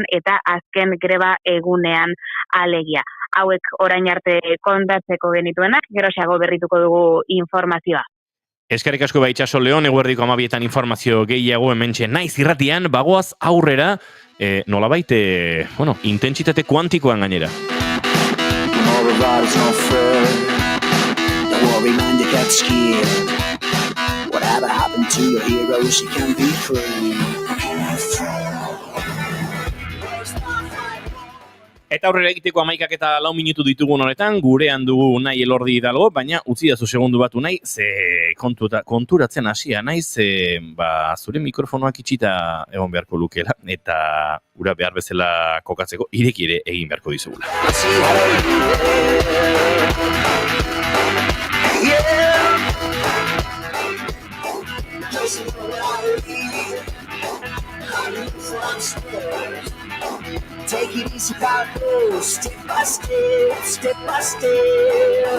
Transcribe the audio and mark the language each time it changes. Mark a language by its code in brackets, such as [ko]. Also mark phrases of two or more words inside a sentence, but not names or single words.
[eu] eta azken greba egunean alegia. Hauek orain arte kontatzeko genituenak, geroxeago berrituko dugu informazioa. Eskerrik asko Itxaso Leon, eguerdiko 12etan informazio gehiago hementxe naiz irratian, bagoaz aurrera, nolabait, intentsitate kuantikoan gainera. [en] Everybody's not fair. Don't worry, man, you get scared. Whatever happened to your heroes, you can be free. [eu] Eta aurrera egiteko 11 minutu ditugun honetan, gurean dugu Unai Elordi Hidalgo, baina utzi dazu segundu bat Unai, ze konturatzen hasia naiz, zure mikrofonoak itxita egon beharko lukela, eta ura behar bezala kokatzeko ireki ere egin beharko dizugula. [en] Take it easy, Paco, step by step, step by step.